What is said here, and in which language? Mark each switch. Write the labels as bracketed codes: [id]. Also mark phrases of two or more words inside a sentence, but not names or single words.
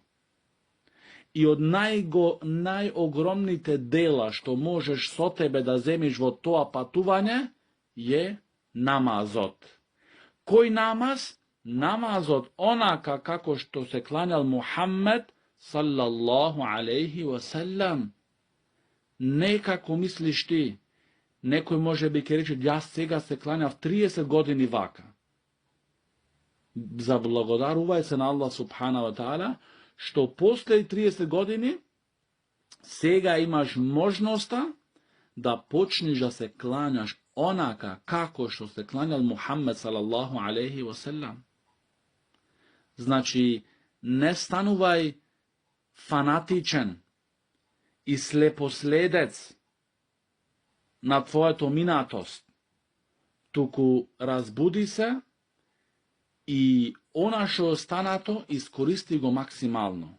[mk] И од најогромните дела што можеш со тебе да земиш во тоа патување е намазот. Кој намаз? Намазот онака како што се кланял Мухаммед [ar] صلى الله عليه وسلم. [mk] Не како мислиш ти. Некој може би ќе рече, јас сега се кланjав 30 години вака. Заблагодарувај се на Аллах [ar] سبحانه وتعالى, [mk] што после 30 години сега имаш можноста да почнеш да се кланjаш онака како што се кланjал Мухаммед [ar] صلى الله عليه وسلم. [mk] Значи, не станувај фанатичен и слепоследец на твоето минатост, туку разбуди се и она што останато искористи го максимално.